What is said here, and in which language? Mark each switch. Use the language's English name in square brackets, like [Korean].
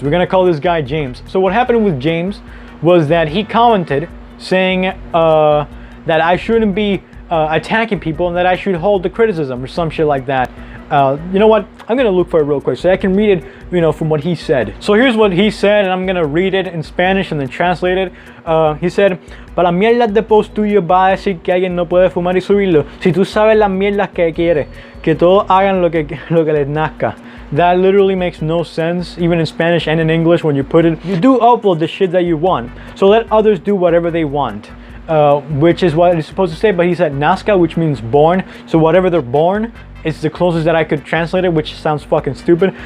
[English] We're gonna call this guy James. So what happened with James was that he commented saying that I shouldn't be attacking people and that I should hold the criticism or some shit like that. You know what? I'm gonna look for it real quick so I can read it, you know, from what he said. So here's what he said, and I'm gonna read it in Spanish and then translate it. [Spanish] He said, para mierdas de post tuyo va a decir que alguien no puede fumar y subirlo. Si tú sabes las mierdas que quieres, que todos hagan lo que les nazca. [English] That literally makes no sense, even in Spanish and in English when you put it. You do upload the shit that you want, so let others do whatever they want. Which is what it's supposed to say, but he said nazca, which means born. So whatever they're born, it's the closest that I could translate it, which sounds fucking stupid.